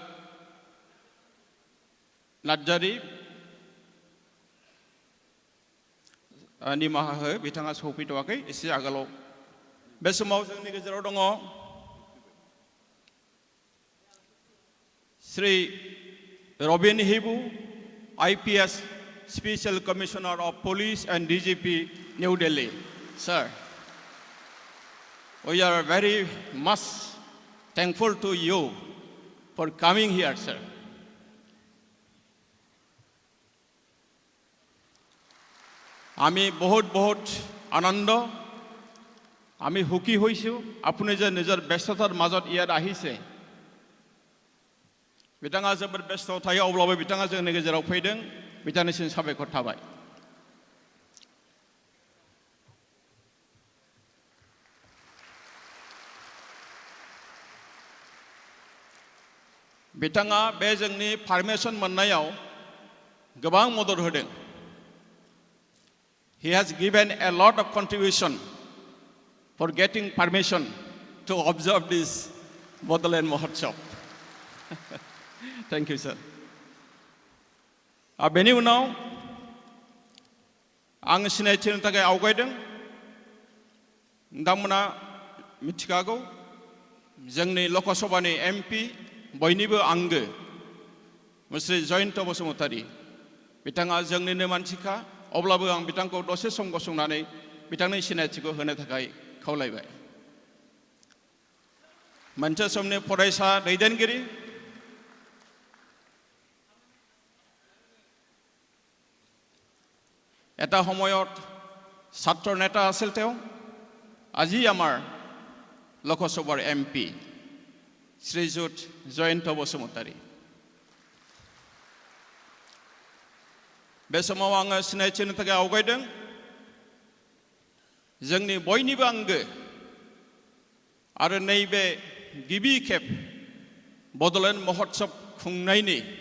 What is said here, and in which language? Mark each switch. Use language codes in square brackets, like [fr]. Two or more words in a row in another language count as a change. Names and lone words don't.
[brx] नार्जारी निमाहा हो बिथाङा सौफैथ'वाखै एसे आगोलाव बे समाव जोंनि गेजेराव दङ श्री रबिन हिबू [en] IPS Special Commissioner of Police and DGP New Delhi sir we are very much thankful to you for coming here sir [as] আমি বহুত বহুত আনন্দ আমি সুখী হৈছোঁ আপুনি যে নিজৰ ব্যস্ততাৰ মাজত ইয়াত আহিছে [brx] बिथाङा जोबोद बेस्थ थायो अब्लाबो बिथाङा जोंनि गेजेराव फैदों बिथांनिसिम साबायखर थाबाय बिथाङा बे जोंनि पारमिशन मोननायाव गोबां मदद होदों [en] He has given a lot of contribution for getting permission to observe this Bodoland Mahotsav. Thank you, sir. [brx] बेनि उनाव आं सिनायथिनो थाखाय आवगायदों नोंथांमोना मिथिखागौ जोंनि लकसभानि एमपि बयनिबो आंगो मुश्री जयन्त बसुमतारी बिथाङा जोंनिनो मानसिखा अब्लाबो आं बिथांखौ दसे सम गसंनानै बिथांनि सिनायथिखौ होनो थाखाय खावलायबाय मोनसे समनि फरायसा दैदेनगिरि [as] এটা সময়ত ছাত্ৰ নেতা আছিল তেওঁ আজি আমাৰ লোকসভাৰ এমপি শ্ৰীযুত জয়ন্ত বসুমতাৰী [brx] बे समाव आङो सिनायथिनो थाखाय आवगायदों जोंनि बयनिबो आंगो आरो नैबे गिबि खेब बड'लेण्ड महोत्सव खुंनायनि